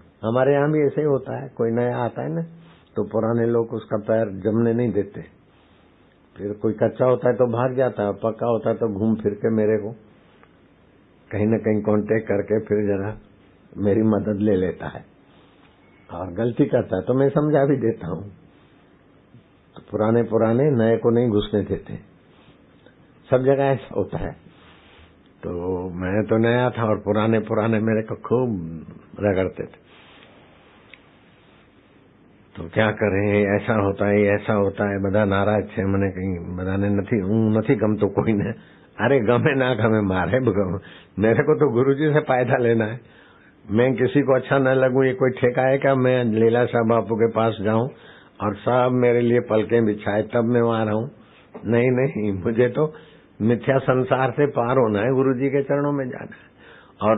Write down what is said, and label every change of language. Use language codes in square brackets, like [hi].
[hi] हमारे यहाँ भी ऐसे ही होता है, कोई नया आता है ना तो पुराने लोग उसका पैर जमने नहीं देते, फिर कोई कच्चा होता है तो भाग जाता है, पक्का होता है तो घूम फिर के मेरे को कहीं न कहीं कांटेक्ट करके फिर जरा मेरी मदद ले लेता है, और गलती करता है तो मैं समझा भी देता हूँ। तो पुराने नए को नहीं घुसने देते, सब जगह ऐसा होता है। तो मैं तो नया था और पुराने मेरे को खूब रगड़ते थे। तो क्या करें, ऐसा होता है [gu] ऐसा होता है, બધા નારાજ છે મને, કઈ બધાને નથી, હું નથી ગમતો કોઈને। [hi] अरे गमे ना गमे, मारे मेरे को तो गुरुजी से फायदा लेना है। मैं किसी को अच्छा न लगूं ये कोई ठेका है क्या? मैं लीलाशाह बापू के पास जाऊं और सब मेरे लिए पलकें बिछाए तब मैं वहां रहूं? नहीं नहीं, मुझे तो मिथ्या संसार से पार होना है, गुरुजी के चरणों में जाना है।